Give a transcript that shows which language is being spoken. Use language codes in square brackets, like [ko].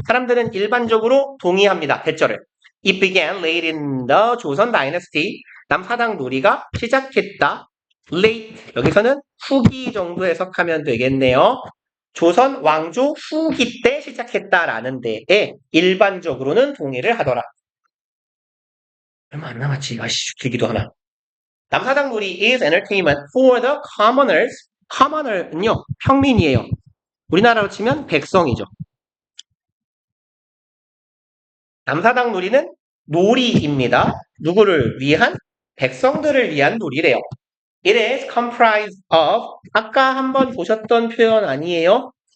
[ko] 사람들은 일반적으로 동의합니다. 대절을. [en] It began late in the 조선 dynasty. [ko] 남사당 놀이가 시작했다. late. 여기서는 후기 정도 해석하면 되겠네요. 조선 왕조 후기 때 시작했다라는 데에 일반적으로는 동의를 하더라. 얼마 안 남았지. 아씨, 길기도 하나. [en] 남사당 놀이 is entertainment for the commoners. commoner [ko] 는요, 평민이에요. 우리나라로 치면 백성이죠. 남사당 놀이는 놀이입니다. 누구를 위한? 백성들을 위한 놀이래요. [en] It is comprised of [ko] 아까 한번 보셨던 표현 아니에요?